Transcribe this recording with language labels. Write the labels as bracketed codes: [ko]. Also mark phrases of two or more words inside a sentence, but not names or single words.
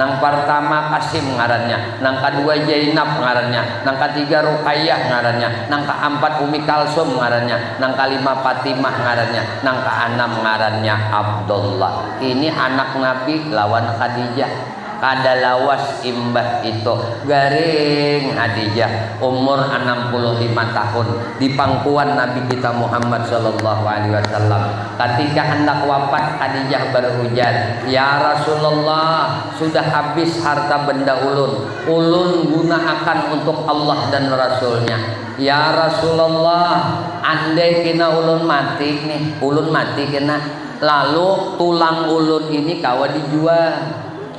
[bjn] Nang pertama Qasim ngarannya, nang kedua Zainab ngarannya, nang ketiga Ruqayyah ngarannya, nang keempat Umi Kalsum ngarannya, nang kelima Fatimah ngarannya, nang keenam ngarannya Abdullah. Ini anak Nabi lawan Khadijah. Kada lawas imbah itu garing Khadijah umur 65 tahun di pangkuan Nabi kita Muhammad [ar] صلى الله عليه وسلم. [bjn] Ketika hendak wafat Khadijah berhujan, [ar] يا رسول الله, [bjn] sudah habis harta benda ulun gunakan untuk Allah dan Rasulnya. [ar] يا رسول الله, [bjn] andai kena ulun mati kena, lalu tulang ulun ini kawa dijual.